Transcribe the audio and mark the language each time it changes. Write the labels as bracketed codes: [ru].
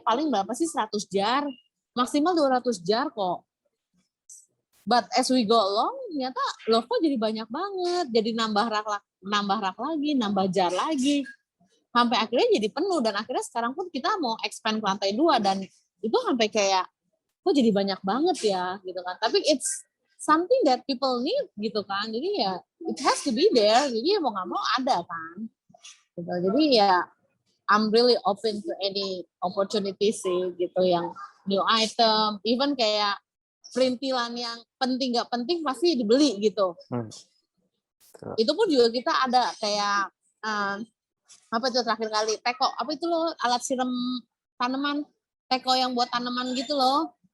[id] Paling berapa sih, 100 jar. Maksimal 200 jar kok. [en] But as we go along, [id] ternyata loh kok jadi banyak banget. Jadi nambah rak lagi, nambah jar lagi. Sampai akhirnya jadi penuh. Dan akhirnya sekarang pun kita mau expand ke lantai 2. Dan itu sampai kayak, kok jadi banyak banget ya, gitu kan. Tapi [en] it's something that people need, [id] gitu kan. Jadi ya, [en] it has to be there. [id] Jadi ya mau nggak mau ada kan. Gitu. Jadi ya, [en] I'm really open to any opportunity [id] sih, gitu. Yang [en] new item, [id] even kayak perintilan yang penting nggak penting pasti dibeli gitu. Itu pun juga kita ada kayak apa itu terakhir kali teko, apa itu loh, alat siram tanaman, teko yang buat tanaman gitu loh.